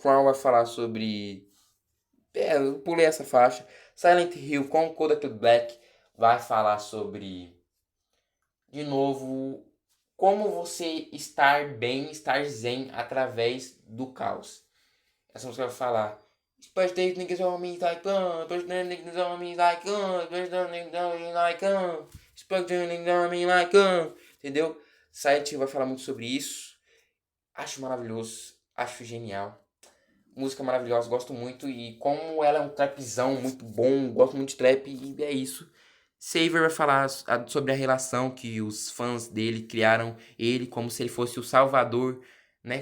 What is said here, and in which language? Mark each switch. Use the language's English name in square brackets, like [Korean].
[Portuguese] Crown vai falar sobre. Eu pulei essa faixa. Silent Hill com Kodak Black vai falar sobre. De novo, como você estar bem, estar zen através do caos. Essa música vai falar. [English] Especially these niggas on me like especially niggas on me like especially niggas on me like especially niggas on me like [Portuguese] entendeu? Site vai falar muito sobre isso. Acho maravilhoso, acho genial. Música maravilhosa, gosto muito. E como ela é um trapzão muito bom, gosto muito de trap e é isso. Saver vai falar sobre a relação que os fãs dele criaram ele como se ele fosse o Salvador, né?